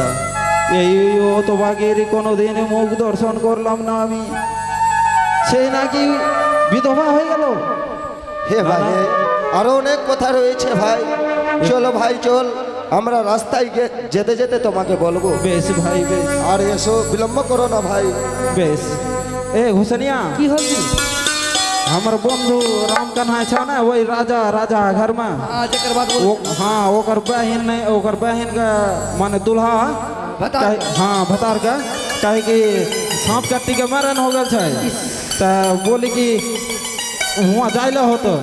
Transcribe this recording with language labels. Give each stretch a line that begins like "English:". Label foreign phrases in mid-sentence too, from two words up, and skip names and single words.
Bangla: এই হতভাগীর কোনোদিন মুখ দর্শন করলাম না আমি, সেই নাকি বিধবা হয়ে গেল। হে ভাই আরো অনেক কথা রয়েছে ভাই, চলো ভাই চল, আমরা রাস্তায় যেতে যেতে তোমাকে বলবো। বেশ ভাই বেশ। আর এসো, বিলম্ব করো না ভাই। বেশ। এ হুসেনিয়া, কি হল?
Maithili: हमर बंधु राम कन्हा छ ना, वही राजा घर में। जकर बात हाँ, ओकर बहन का माने दुल्हा हाँ भतार का कहे कि सांप काटी के मरण हो गल छै, तो बोली कि वहाँ जाइले हो तो